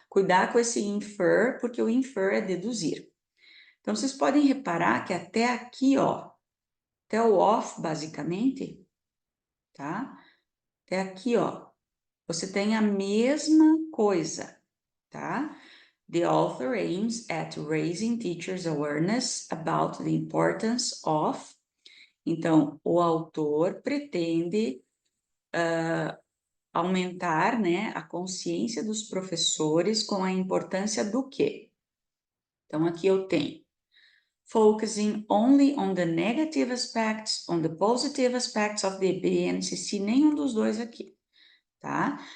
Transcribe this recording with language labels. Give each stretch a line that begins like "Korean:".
Portuguese: Cuidar com esse infer, porque o infer é deduzir. Então, vocês podem reparar que até aqui, ó, até o off, basicamente, tá? Até aqui, ó, você tem a mesma coisa, tá?
English: The author aims at raising teachers' awareness about the importance of.
Portuguese: Então, o autor pretende aumentar, né, a consciência dos professores com a importância do quê? Então, aqui eu tenho
English: focusing only on the negative aspects, on the positive aspects of the BNCC,
Portuguese: nenhum dos dois aqui, tá?